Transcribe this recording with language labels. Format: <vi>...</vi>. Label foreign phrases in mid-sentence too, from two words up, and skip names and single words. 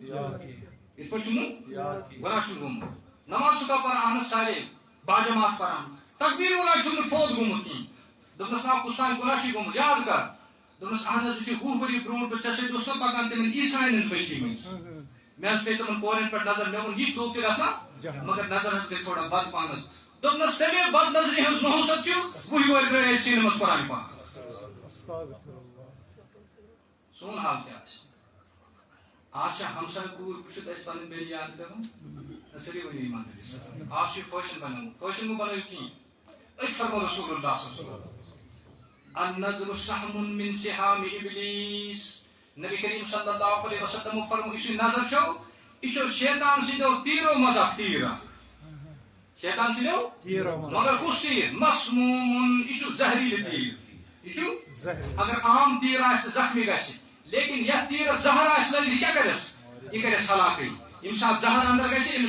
<ks>نہٕ گۄناہ چھُم گوٚمُت نماز چھُکھا پران اہن حظ سارے باجماعت پران تقبیر اوٗلا چھُم نہٕ فوت گوٚمُت کینٛہہ دوٚپنس نا کُس تانۍ گۄناہ چھُے گوٚمُت یاد کر دوٚپنس اہن حظ یُتھُے 20 ؤری برونٛٹھ بہٕ ژےٚ سۭتۍ اوسُس نہ پکان تِمن عیٖساین ہٕنٛز بٔستی منٛز مےٚ حظ پیٚیہِ تِمن کورٮ۪ن پٮ۪ٹھ نظر مےٚ ووٚن یہِ دوٚپ تہِ گژھان مگر نظر حظ گٔے تھوڑا بد پہنس دوٚپنس تمے بد نظرِ ہٕنٛز نحوست چھُ 20 وٲرۍ گٔے اَسہِ سیٖنہٕ منٛز قرآنہِ پاک سون حال کیٛاہ آسہِ آز چھا ہمساے کوٗر وٕچھِتھ اَسہِ پنٕنۍ بیٚنہِ یاد پیٚوان سٲری ؤنِو ایٖماندٲری سان آز چھُ فٲشن بنومُت فٲشن مہٕ بنٲیِو کِہیٖنۍ أتۍ فرمو</ks> <ar>رسول اللہ صلی اللہ علیہ وسلم النظر سہم من سہام ابلیس نبی کریم صلی اللہ علیہ وسلم</ar> <ks>فرمو یُس یہِ نظر چھو یہِ چھو شیطان سٕنٛدیو تیٖرو منٛز اکھ تیٖر شیطان سٕنٛدیو مگر کُس تیٖر مسموٗمُن یہِ چھُ زہریٖلہٕ تیٖر یہِ چھُ اگر عام تیٖر آسہِ زخمی گژھِ لیکن یتھ تیٖرس زہر آسہِ لٔگِتھ یہِ کیٛاہ کرٮ۪س یہِ کرٮ۪س ہلاکٕے ییٚمہِ ساتہٕ زہر اندر گژھِ أمِس</ks>